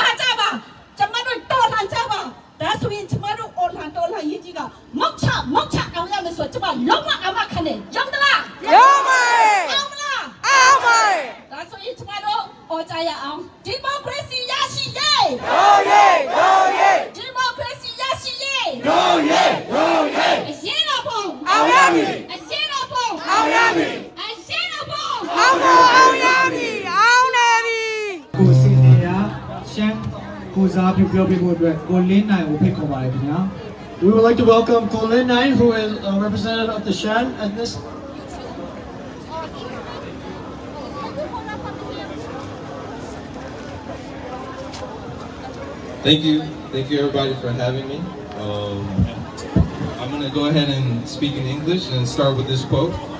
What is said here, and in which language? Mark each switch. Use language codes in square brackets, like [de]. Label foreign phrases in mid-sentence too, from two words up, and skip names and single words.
[my] ကြပါကျမတို့တော်လှန်ကြပါဒါဆိုရင်ကျမတို့တော်လှန်ရေးကြီးကမောက်ချအောင်ရမယ်ဆိုကျမလုံးဝအမခံတယ်ရောက်သလားရောက်ပါအောင်မလားအောင်ပါဒါဆိုရင်ကျမတို့အော်ကြရအောင်ဒီမိုကရေစီရရှိရေးရိုးရေးဒီမိုကရေစီရရှိရေးရိုးရေးအရင်တော့ဘုံအောင်ရမည်အရင်တော့ဘုံအောင်ရမည်အရင်တော့ဘုံအောင်ရမည်အောင်နေပြီ ကိုစီနေရရှမ်းကိုစားပြပြောပြဖို့အတွက်ကိုလင်းနိုင်ကိုဖိတ်ခေါ်ပါတယ်ခင်ဗျာ [en] We would like to welcome Kolin Nai, who is a representative of the Shan ethnicity. Thank you everybody for having me. I'm going to go ahead and speak in English and start with this quote.